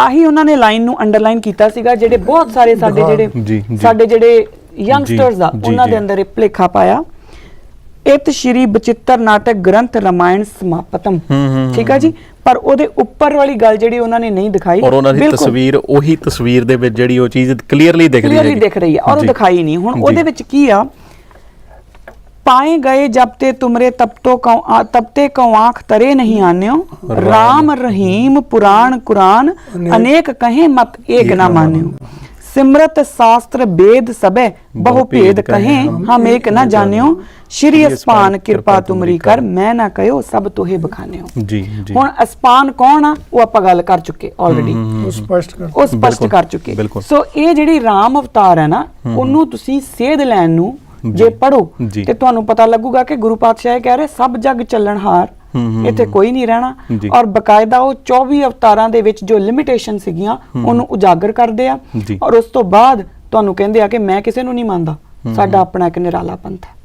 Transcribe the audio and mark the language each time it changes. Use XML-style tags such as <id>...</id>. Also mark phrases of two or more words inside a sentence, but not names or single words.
<pa>ਆਹੀ ਉਹਨਾਂ ਨੇ ਲਾਈਨ ਨੂੰ ਅੰਡਰਲਾਈਨ ਕੀਤਾ ਸੀਗਾ, ਜਿਹੜੇ ਬਹੁਤ ਸਾਰੇ ਸਾਡੇ ਜਿਹੜੇ ਯੰਗਸਟਰਸ ਆ ਉਹਨਾਂ ਦੇ ਅੰਦਰ ਇਹ ਭੁਲੇਖਾ ਪਾਇਆ। ਇਤ ਸ਼੍ਰੀ ਬਚਿੱਤਰ ਨਾਟਕ ਗ੍ਰੰਥ ਰਾਮਾਇਣ ਸਮਾਪਤਮ, ਠੀਕ ਆ ਜੀ, ਪਰ ਉਹਦੇ ਉੱਪਰ ਵਾਲੀ ਗੱਲ ਜਿਹੜੀ ਉਹਨਾਂ ਨੇ ਨਹੀਂ ਦਿਖਾਈ, ਔਰ ਉਹਨਾਂ ਦੀ ਤਸਵੀਰ ਉਹੀ ਤਸਵੀਰ ਦੇ ਵਿੱਚ ਜਿਹੜੀ ਉਹ ਚੀਜ਼ ਕਲੀਅਰਲੀ ਦਿਖ ਰਹੀ ਹੈ ਔਰ ਉਹ ਦਿਖਾਈ ਨਹੀਂ। ਹੁਣ ਉਹਦੇ ਵਿੱਚ ਕੀ ਆ,</pa> <bra>पाए गए जब ते तुमरे तबते कौ आँख तरे नहीं आन्यो, राम रहीम पुराण कुरान अनेक कहे मत एक ना मान्यो, सिमरत शास्त्र वेद सबे बहु भेद कहे हम एक न जान्यो, श्री अस्पान कृपा तुमरी कर मैं ना कहो सब तोहे बखान्यो।</bra> <pa>ਜੀ ਜੀ। ਹੁਣ ਅਸਪਾਨ ਕੌਣ ਆ ਉਹ ਆਪਾਂ ਗੱਲ ਕਰ ਚੁੱਕੇ ਆਲਰੇਡੀ, ਉਹ ਸਪਸ਼ਟ ਕਰ ਚੁੱਕੇ। ਸੋ ਇਹ ਜਿਹੜੀ ਰਾਮ ਅਵਤਾਰ ਹੈ ਨਾ, ਉਹਨੂੰ ਤੁਸੀਂ ਸੇਧ ਲੈਣ ਨੂੰ ਜੇ ਪੜੋ ਤੇ ਤੁਹਾਨੂੰ ਪਤਾ ਲੱਗੂਗਾ ਕਿ ਗੁਰੂ ਪਾਤਸ਼ਾਹ ਇਹ ਕਹਿ ਰਹੇ ਸਭ ਜਗ ਚੱਲਣਹਾਰ, ਇੱਥੇ ਕੋਈ ਨਹੀਂ ਰਹਿਣਾ। ਔਰ ਬਕਾਇਦਾ ਉਹ 24 ਅਵਤਾਰਾਂ ਦੇ ਵਿੱਚ ਜੋ ਲਿਮਿਟੇਸ਼ਨ ਸੀਗੀਆਂ ਉਹਨੂੰ ਉਜਾਗਰ ਕਰਦੇ ਆ, ਔਰ ਉਸ ਤੋਂ ਬਾਅਦ ਤੁਹਾਨੂੰ ਕਹਿੰਦੇ ਆ ਕਿ ਮੈਂ ਕਿਸੇ ਨੂੰ ਨਹੀਂ ਮੰਨਦਾ, ਸਾਡਾ ਆਪਣਾ ਇੱਕ ਨਿਰਾਲਾ ਪੰਥ ਹੈ।</pa>